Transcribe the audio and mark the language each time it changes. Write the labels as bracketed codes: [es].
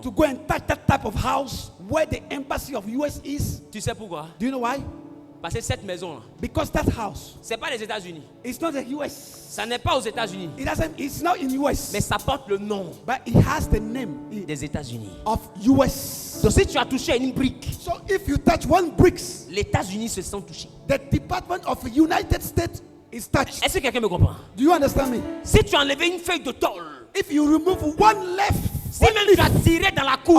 [en] to go and touch that type of house where the embassy of US is? [fr] Tu sais pourquoi? [en] Do you know why? [fr] Parce que cette maison là, [en] Because that house, [fr] c'est pas les États-Unis. [en] it's not the US. [fr] Ça n'est pas aux États-Unis, [en] It's not in US. [fr] mais ça porte le nom [en] But it has the name [fr] des États-Unis. [en] of US. [fr] Donc si tu as touché à une brique, [en] So if you touch one bricks, [fr] les États-Unis se sont touchés. [en] the Department of the United States is touched. [fr] Est-ce que quelqu'un me comprend? [en] Do you understand me? [fr] Si tu as enlevé une feuille de tôle, [en] If you remove one leaf, [fr] si même tu as tiré dans la cour,